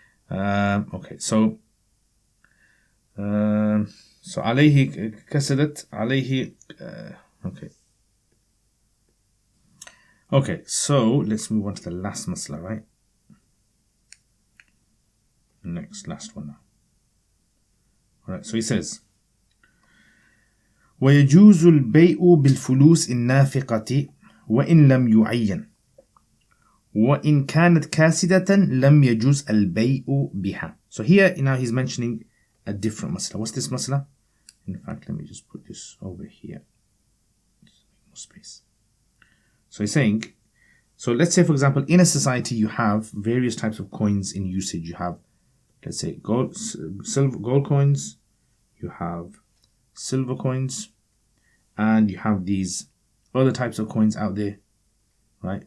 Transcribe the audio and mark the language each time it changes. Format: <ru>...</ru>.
<en>Okay, so</en> <ar>عليه كسدت عليه</ar> <en>okay, so let's move on to the last masla, right? Last one now. Alright, so he says</en> <ar>ويجوز البيع بالفلوس النافقة وإن لم يعين وإن كانت كاسدة لم يجوز البيع بها.</ar> <en>So here now he's mentioning a different masla. What's this masla? In fact, let me just put this over here. More space. So he's saying, so let's say for example in a society you have various types of coins in usage. You have, let's say, gold coins, you have silver coins, and you have these other types of coins out there, right?</en>